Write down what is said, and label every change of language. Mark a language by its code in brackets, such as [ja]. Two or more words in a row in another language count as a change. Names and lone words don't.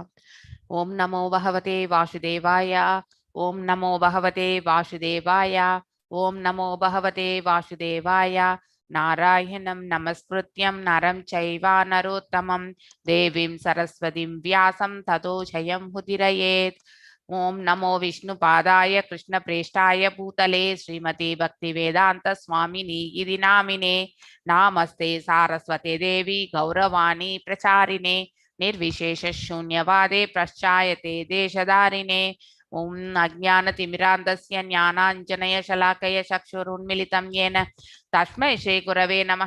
[sa] ओं नमो भगवते वासुदेवाय। ओं नमो भगवते वासुदेवाय. ओं नमो भगवते वासुदेवाय. नारायणं नमस्कृत्य नरं चैव नरोत्तमम् देवीं सरस्वतीं व्यासं ततो जयम् उदीरयेत्. ओम नमो विष्णुपादाय कृष्णप्रेष्ठाय भूतले श्रीमती भक्तिवेदांत स्वामिनी इति नामिने नामस्ते सारस्वते देवी गौरवाणी प्रचारिणे निर्विशेष शून्यवादे प्रश्चायते देशधारिणे ओम अज्ञानतिमिरान्धस्य ज्ञानाञ्जनशलाकया चक्षुरुन्मीलितं येन तस्मै श्रीगुरवे नमः.